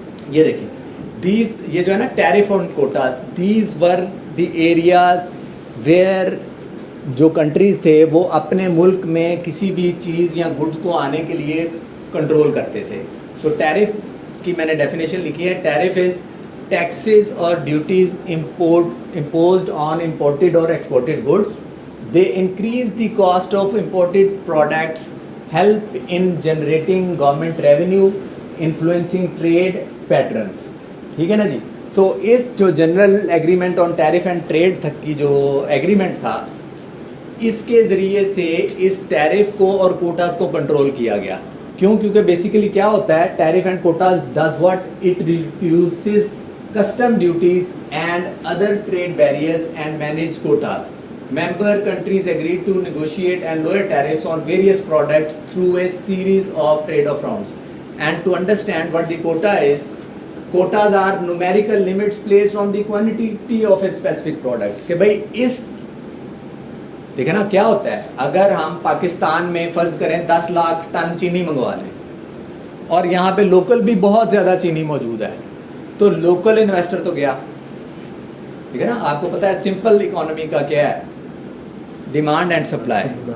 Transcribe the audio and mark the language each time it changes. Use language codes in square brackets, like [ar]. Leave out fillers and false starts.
[ur] یہ دیکھیں یہ جو ہے نا tariff on quotas, [en] these were the areas where [ur] جو کنٹریز تھے وہ اپنے ملک میں کسی بھی چیز یا گڈس کو آنے کے لیے کنٹرول کرتے تھے. سو ٹیرف کی میں نے ڈیفینیشن لکھی ہے. [en] Tariff is taxes اور duties imposed on imported or exported goods. They increase the cost of imported products, help in generating government revenue, influencing trade patterns. [ur] ٹھیک ہے نا جی. سو اس جو general agreement on tariff and trade تک کی جو ایگریمنٹ تھا, اس کے ذریعے سے اس ٹیرف کو اور کوٹاز کو کنٹرول کیا گیا. کیوں؟ کیونکہ بیسیکلی کیا ہوتا ہے, [en] Tariff and quotas does what, it reduces custom duties and other trade barriers and manage quotas. Member countries agreed to negotiate and lower tariffs on various products through a series of trade-off rounds. And to understand what the quota is, quotas are numerical limits placed on the quantity of a specific product. [ur] کہ بھائی اس دیکھیں نا کیا ہوتا ہے, اگر ہم پاکستان میں فرض کریں 10 لاکھ ٹن چینی منگوا لیں اور یہاں پہ لوکل بھی بہت زیادہ چینی موجود ہے, تو لوکل انویسٹر تو گیا, ٹھیک ہے نا. آپ کو پتہ ہے سمپل اکانومی کا کیا ہے, ڈیمانڈ اینڈ سپلائی,